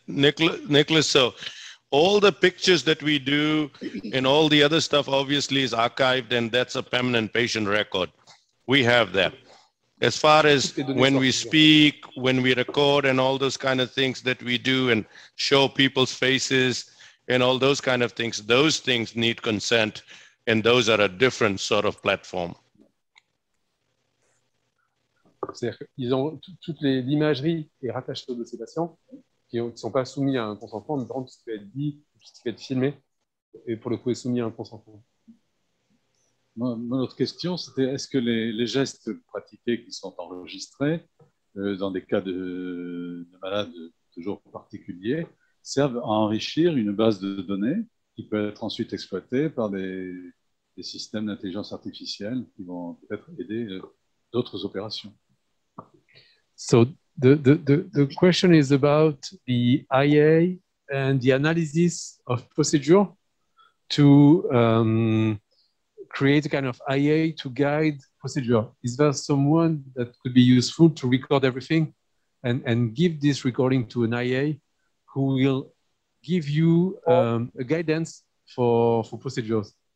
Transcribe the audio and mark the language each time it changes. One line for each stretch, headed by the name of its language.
English: Nicholas, so all the pictures that we do and all the other stuff obviously is archived, and that's a permanent patient record. We have that. As far as when we speak, when we record and all those kind of things that we do and show people's faces and all those kind of things need consent, and those are a different sort of platform.
French: C'est-à-dire qu'ils ont toute l'imagerie est rattachée au dossier patient, qui ne sont pas soumis à un consentement, notamment tout ce qui peut être dit, tout ce qui peut être filmé, et pour le coup est soumis à un consentement. Mon autre question, c'était est-ce que les gestes pratiqués qui sont enregistrés dans des cas de malades toujours particuliers servent à enrichir une base de données qui peut être ensuite exploitée par des systèmes d'intelligence artificielle qui vont peut-être aider d'autres opérations.
English: So the question is about the IA and the analysis of procedure to create a kind of IA to guide procedure. Is there someone that could be useful to record everything and give this recording to an IA who will give you a guidance for procedures?